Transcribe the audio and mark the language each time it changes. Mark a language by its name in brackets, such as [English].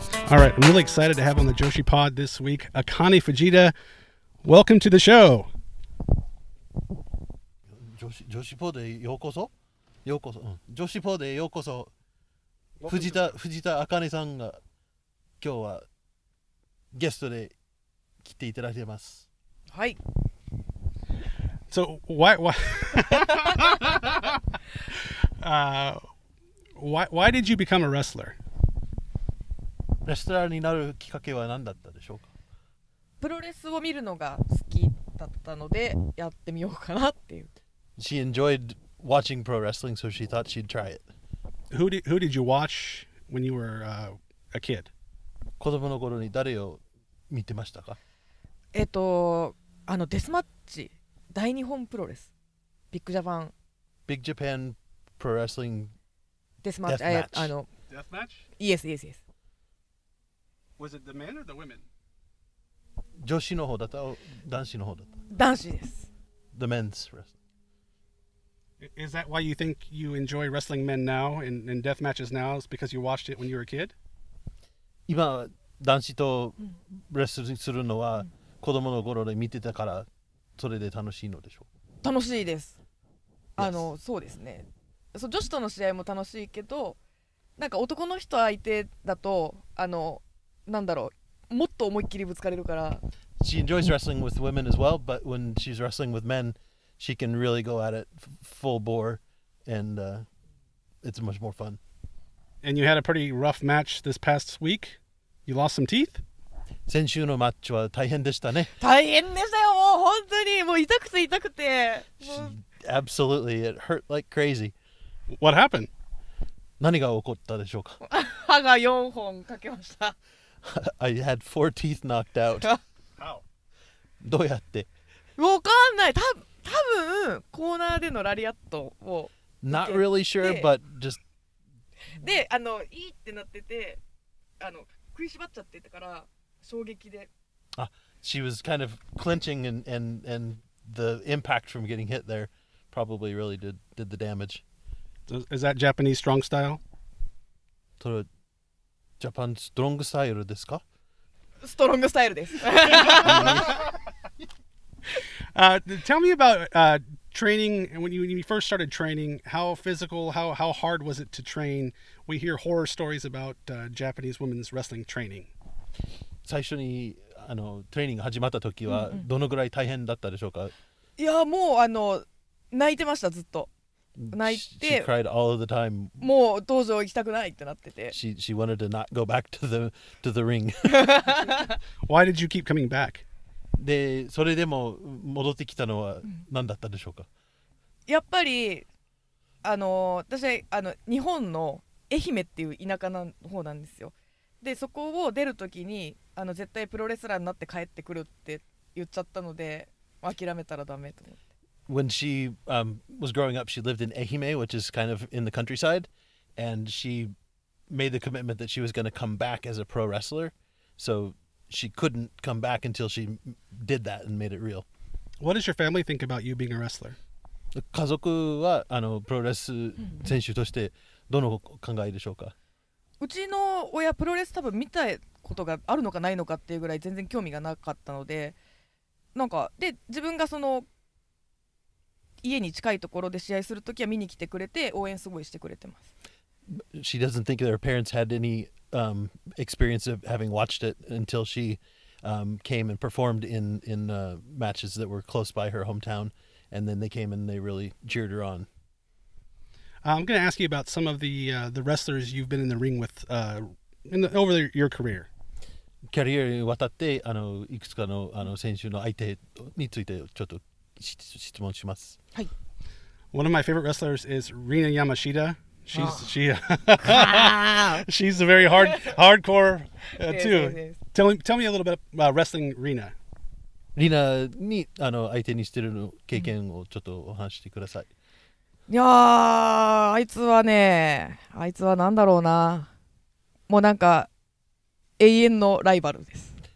[English] All right, I'm really excited to have on the Joshi Pod this week Akane Fujita. Welcome to the show. [Japanese] 女子ポでようこそ、女子ポでようこそ。藤田茜さんが今日はゲストで来ていただいてます。はい。 [English] So why did you become a wrestler? [Japanese] レスラーになるきっかけは何だったでしょうか。プロレスを見るのが好きだったのでやってみようかなっていう。 [English] She enjoyed watching pro wrestling, so she thought she'd try it. Who did you watch when you were a kid? [Japanese] 子供の頃に誰を見てましたか？デスマッチ大日本プロレスビッグジャパン [English] Big Japan Pro Wrestling [Japanese] デスマッチ [English] Death match? Yes. Was it the men or the women? [Japanese] 女子の方だった男子の方だった？男子です。 [English] The men's wrestling. Is that why you think you enjoy wrestling men now and death matches now? Is because you watched it when you were a kid? [Japanese] 今男子とレスリングするのは子供の頃で見てたからそれで楽しいのでしょう。楽しいです。そうですね。女子との試合も楽しいけど、なんか男の人相手だとなんだろう、もっと思いっきりぶつかれるから。 [English] She enjoys wrestling with women as well, but when she's wrestling with men, she can really go at it full bore, and it's much more fun. And you had a pretty rough match this past week. You lost some teeth? [Japanese] 先週のマッチは大変でしたね。大変でしたよ、もう本当にもう痛くて痛くて。もう [English] Absolutely, it hurt like crazy. What happened? [Japanese] 何が起こったでしょうか歯が4本かけました。 [English] I had 4 teeth knocked out. How? [Japanese] どうやってわかんない。多分コーナーでのラリアットを [English] Not really sure, but just [Japanese] でいいってなってて食いしばっちゃってたから衝撃で。 [English] she was kind of clinching and the impact from getting hit there probably really did the damage. Is that Japanese strong style? [Japanese] それはジャパンストロングスタイルですかストロングスタイルです。 [English] Tell me about training. When you first started training, how physical, how hard was it to train? We hear horror stories about Japanese women's wrestling training. [Japanese] 最初にトレーニング始まった時はどのぐらい大変だったでしょうか、いやもう泣いてました。ずっと泣い [English] She [Japanese] て [English] cried all of the time. [Japanese] もう道場行きたくないってなってて。 [English] She wanted to not go back to the ring. Why did you keep coming back? [Japanese] でそれでも戻ってきたのは何だったでしょうか、やっぱり私日本の愛媛っていう田舎の方なんですよ。でそこを出るときに絶対プロレスラーになって帰ってくるって言っちゃったので諦めたらダメと思って。 [English] When she was growing up, she lived in Ehime, which is kind of in the countryside, and she made the commitment that she was going to come back as a pro wrestler. So she couldn't come back until she did that and made it real. What does your family think about you being a wrestler? [Japanese] 家族はプロレス選手としてどの考えでしょうか。うちの親プロレス多分見たことがあるのかないのかっていうぐらい全然興味がなかったので、なんかで自分がその家に近いところで試合するときは見に来てくれて応援すごいしてくれてます。 [English] She doesn't think their parents had any experience of having watched it until she came and performed in matches that were close by her hometown, and then they came and they really cheered her on. I'm going to ask you about some of the wrestlers you've been in the ring with over your career. [Japanese] キャリアにわたっていくつかの選手の相手についてちょっと質問します。はい。 [English] One of my favorite wrestlers is Rina Yamashita. She's a very hardcore too. Tell me a little bit about wrestling Rina. [Japanese] リナに相手にしてるの経験をちょっとお話してください。いやーあいつはなんだろうな、もうなんか永遠のライバルです。